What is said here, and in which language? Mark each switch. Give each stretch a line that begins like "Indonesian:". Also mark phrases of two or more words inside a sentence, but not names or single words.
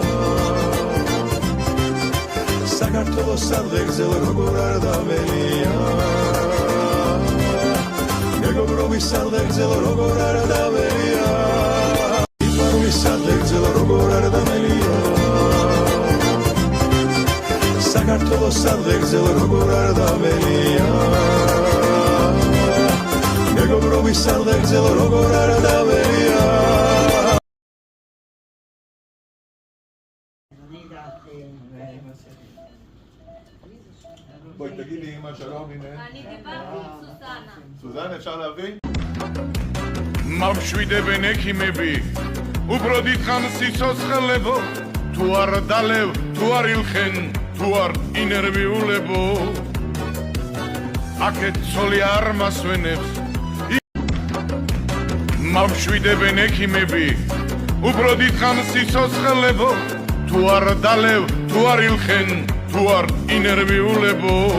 Georgian: საქართველოს სარდეგზელ როგორ არ დამელია მეგობრობის სარდეგზელ როგორ არ დამელია სარდეგზელ როგორ არ დამელია საქართველოს სარდეგზელ როგორ არ დამელია მეგობრობის სარდეგზელ როგორ არ დამელია
Hebrew: בואי תגידי אמא שלום, הנה. אני דיברתי עם סוזנה. סוזנה, אפשר להביא?
Georgian: მავშვიდებენ ექიმები უბრალოდ ითხან სიცოცხლებო თუ არ დალევ თუ არ ილხენ თუ არ ინერვიულებო აქეთ ცოლი არ მასვენებს მავშვიდებენ ექიმები უბრალოდ ითხან სიცოცხლებო თუ არ დალევ თუ არ ილხენ თუ არ ინერვიულებო